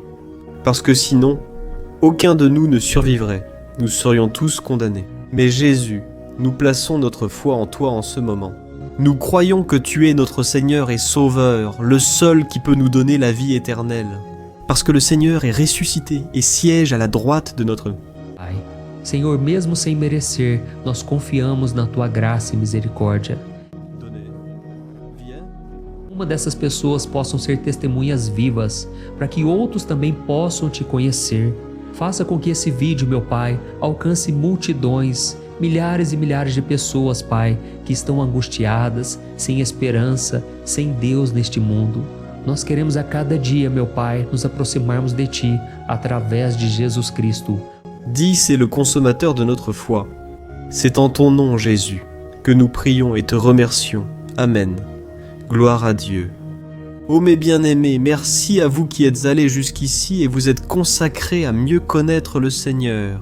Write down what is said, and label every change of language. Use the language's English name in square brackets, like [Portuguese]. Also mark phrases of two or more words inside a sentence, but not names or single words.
[French] Parce que sinon, aucun de nous ne survivrait, nous serions tous condamnés. Mais Jésus, nous plaçons notre foi en toi en ce moment. Nous croyons que tu es notre Seigneur et Sauveur, le seul qui peut nous donner la vie éternelle. Parce que le Seigneur est ressuscité et siège à la droite de notre... [Portuguese] Pai, Senhor, mesmo sem merecer, nós confiamos na tua graça e misericórdia. Uma dessas pessoas possam ser testemunhas vivas, para que outros também possam te conhecer. Faça com que esse vídeo, meu Pai, alcance multidões, milhares e milhares de pessoas, Pai, que estão angustiadas, sem esperança, sem Deus neste mundo. Nós queremos a cada dia, meu Pai, nos aproximarmos de Ti através de Jesus Cristo. [French] Dis, c'est le consommateur de notre foi. C'est en ton nom, Jésus, que nous prions et te remercions. Amen. Gloire à Dieu. Ô mes bien-aimés, merci à vous qui êtes allés jusqu'ici et vous êtes consacrés à mieux connaître le Seigneur.